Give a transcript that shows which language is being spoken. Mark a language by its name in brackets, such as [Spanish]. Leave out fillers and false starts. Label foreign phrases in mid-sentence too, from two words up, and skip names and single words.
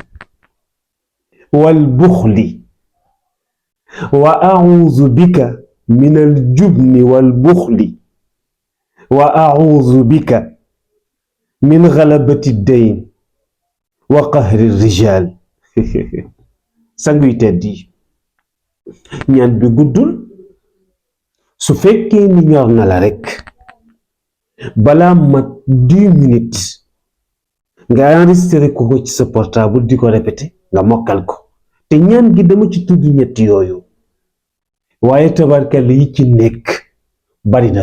[Arabic] والبخل وأعوذ بك من الجبن والبخل وأعوذ بك من غلبة الدين وقهر الرجال [Wolof] sanguy teddi ñaan bi guddul su fekkee ni ñor na la rek balaa mat 10 minutes nga enregistré ko ci sa portable di ko répété nga mokkal ko te ñaan gi dama ci tudd ñett yooyu waaye tabarkalla yi ci nekk bari na